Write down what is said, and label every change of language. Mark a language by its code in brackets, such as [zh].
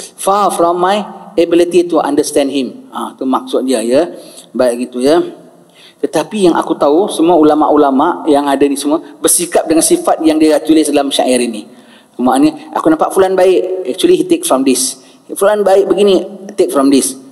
[en] Far from my ability to understand him. [ms] Itu maksud dia ya. Baik gitu ya. Tetapi yang aku tahu, semua ulama-ulama yang ada ni semua bersikap dengan sifat yang dia tulis dalam syair ini. Maknanya aku nampak fulan baik, [en] actually he take from this. [ms] Fulan baik begini, [en] take from this.